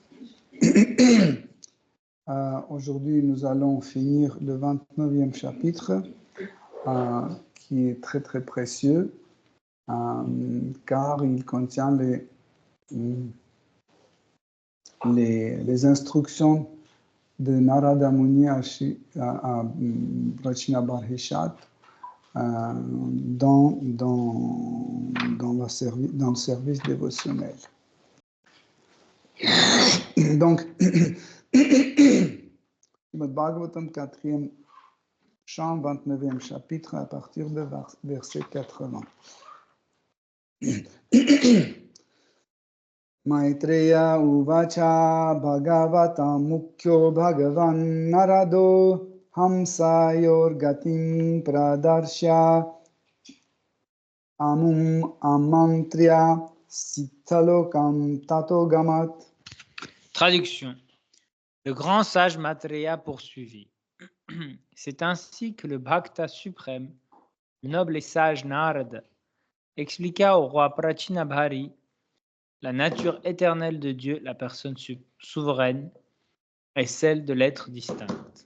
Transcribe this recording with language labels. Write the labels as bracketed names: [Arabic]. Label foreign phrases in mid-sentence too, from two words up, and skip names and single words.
[French] Aujourd'hui, nous allons finir le 29e chapitre, qui est très très précieux, car il contient les instructions de Narada Muni à Prachina Barhishat dans le service dévotionnel. Donc, Srimad Bhagavatam, 4e chant, 29e chapitre, à partir de verset 80. [Sanskrit] Maitreya uvacha bhagavatam mukhyo bhagavan narado hamsayor gatim pradarshya amum amantriya sitalokam tato gamat. [French] Traduction. Le grand sage Maitreya poursuivit. C'est ainsi que le Bhakta suprême, le noble et sage Narada, expliqua au roi Prachinabhari la nature éternelle de Dieu, la personne souveraine, et celle de l'être distinct.